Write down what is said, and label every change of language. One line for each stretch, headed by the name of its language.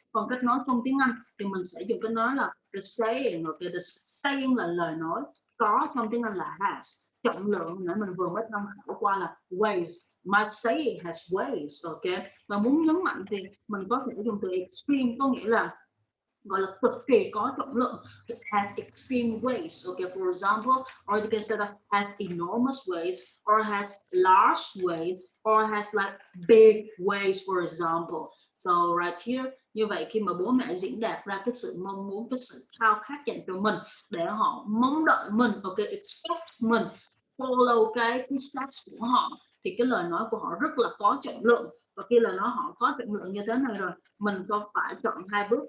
Vietnamese: Còn cách nói trong tiếng Anh thì mình sẽ dùng cái nói là the saying, okay, the saying là lời nói, có trong tiếng Anh là has. Trọng lượng nãy mình vừa mới tham khảo qua là weight,
English: my saying has weight, okay.
Vietnamese: Và muốn nhấn mạnh thì mình có thể dùng từ extreme, có nghĩa là gọi là cực kỳ có trọng lượng.
English: It has extreme weights, okay, for example, or you can say that has enormous weights, or has large weight, or has like big weights, for example. So right here,
Vietnamese: như vậy khi mà bố mẹ diễn đạt ra cái sự mong muốn, cái sự khao khát dành cho mình để họ mong đợi mình, okay, expect mình follow cái steps của họ, thì cái lời nói của họ rất là có trọng lượng. Và khi lời nói họ có trọng lượng như thế này rồi, mình có phải chọn hai bước.